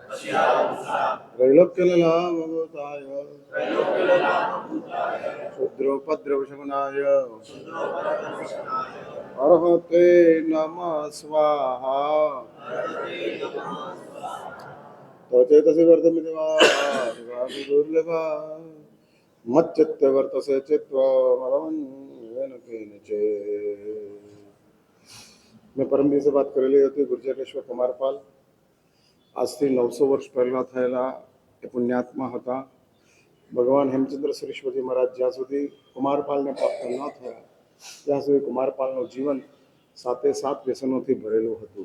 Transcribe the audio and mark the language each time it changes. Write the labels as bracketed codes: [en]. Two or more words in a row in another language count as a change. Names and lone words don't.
[sa] त्रैलोक्यललामभूताय क्षुद्रोपद्रवशमनाय अर्हते नमः स्वाहा। चेतसि वर्तमिति वा दुर्लभा मच्चित्ते वर्तसे चित्तमलमन्येन केनचित्। [gu] મેં પરમ દિવસે વાત કરેલી હતી ગુર્જરેશ્વર કુમારપાલ આજથી 900 વર્ષ પહેલાં થયેલા એ પુણ્યાત્મા હતા. ભગવાન હેમચંદ્ર સરસ્વતી મહારાજ જ્યાં સુધી કુમારપાલને પ્રાપ્ત ન થયા ત્યાં સુધી કુમારપાલનું જીવન 7 વ્યસનોથી ભરેલું હતું.